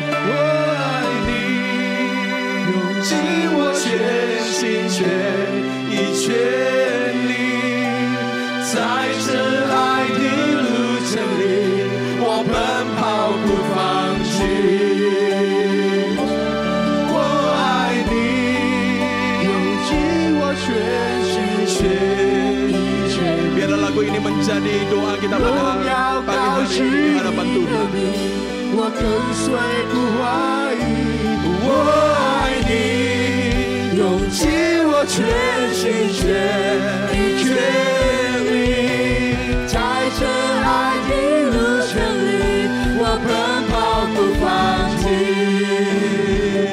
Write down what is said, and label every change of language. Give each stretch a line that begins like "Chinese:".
Chinese: 我爱你，用尽我全心全意全力，在这爱的路程里，我奔跑不放弃。我爱你，用尽我全心全意全力。
Indonesian: Biarlah lagu ini menjadi doa kita pada pagi hari ini di hadapan Tuhan.
Chinese: 我跟随不怀疑。我爱你，用尽我全心全意全力，在这爱的路程里，我奔跑不放弃。